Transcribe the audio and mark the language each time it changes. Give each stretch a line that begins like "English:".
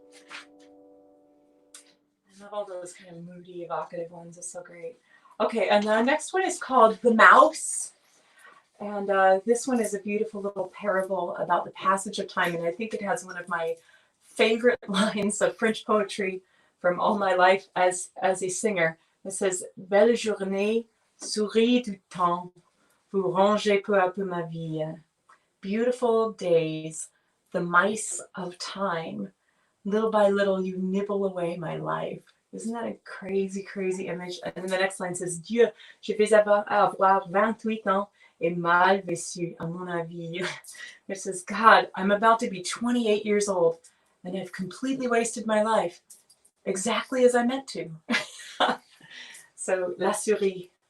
English: I love all those kind of moody, evocative ones. It's so great. Okay, and the next one is called The Mouse. And this one is a beautiful little parable about the passage of time. And I think it has one of my favorite lines of French poetry from all my life as a singer. It says,
French: Belle journée, souris du temps, vous rangez peu à peu ma vie.
English: Beautiful days, the mice of time. Little by little, you nibble away my life. Isn't that a crazy, crazy image? And then the next line says,
French: Dieu, je vais avoir 28 ans et mal vécu, à mon avis.
English: It says, God, I'm about to be 28 years old and I've completely wasted my life exactly as I meant to. So, La Souris.